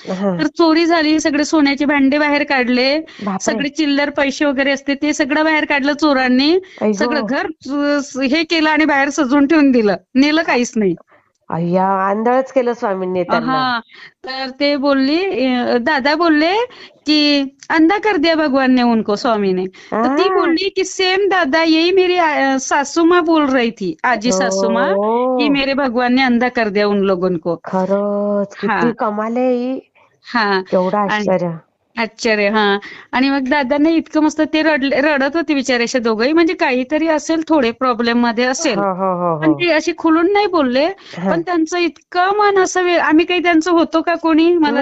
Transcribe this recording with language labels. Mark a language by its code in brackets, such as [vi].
[mr] तर चोरी झाली, सगळे सोन्याचे भांडे बाहेर काढले, सगळे चिल्लर पैसे वगैरे असते ते सगळं बाहेर काढलं चोरांनी. सगळं घर हे केलं आणि बाहेर सजवून ठेवून दिलं, नेलं काहीच नाही. अय्या, आंधळच केलं स्वामींनी त्यांना. तर ते बोलली, दादा बोलले की [hi] अंधा कर दिया भगवान ने उनको, स्वामी ने. [mr] तर ती बोलली की सेम दादा [hi] यही मेरी सासू माँ बोल रही थी, आजी सासू माँ, की मेरे भगवान ने अंधा कर दिया उन लोगों को. [mr] खरंच किती कमाल आहे ही. केवढं आश्चर्य. आश्चर्य. हा. आणि मग दादांना इतकं मस्त ते रडत होते बिचारे असे दोघंही, म्हणजे काहीतरी असेल, थोडे प्रॉब्लेम मध्ये असेल, हो हो हो पण हो. ते अशी खुलून नाही बोलले. हा. पण त्यांचं इतकं मन असं आम्ही काही त्यांचं होतो का कोणी, मला तर